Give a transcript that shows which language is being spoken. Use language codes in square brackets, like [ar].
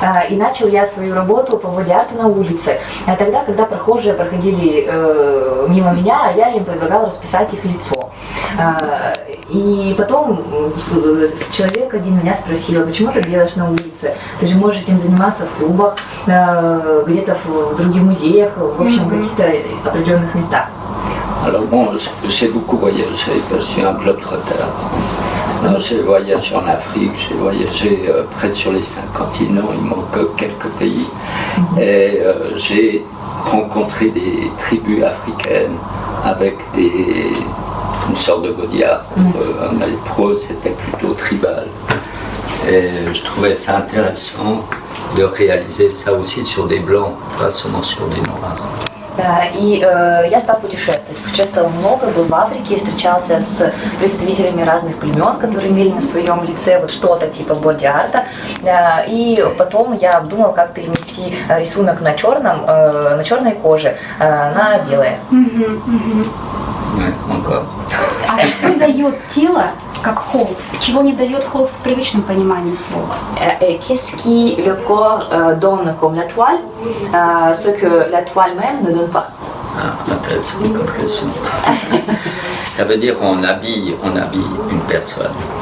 [ru] И начал я свою работу по боди-арту на улице. Тогда, когда прохожие проходили мимо меня, я им предлагала расписать их лицо. И потом человек один меня спросил, почему ты делаешь на улице? Ты же можешь этим заниматься в клубах, где-то в других музеях, в общем, каких-то определенных местах. [fr] Alors bon, j'ai beaucoup voyagé, je suis un globe-trotter. J'ai voyagé en Afrique, j'ai voyagé près sur les 5 continents, il manque quelques pays. Et j'ai rencontré des tribus africaines avec une sorte de body art. Pour eux, c'était plutôt tribal. Et je trouvais ça intéressant de réaliser ça aussi sur des blancs, pas seulement sur des noirs. [ru] И я стал путешествовать. Путешествовал много, был в Африке, встречался с представителями разных племен, которые имели на своем лице вот что-то типа боди-арта. И потом я обдумал, как перенести рисунок на черной коже на белое. А что дает тело как холст? Чего не дает холст в привычном понимании слова? [fr] Qu'est-ce qui le corps donne comme la toile, ce que la toile même ne donne pas? Intéressant comme question. Ça veut dire qu'on habille une personne.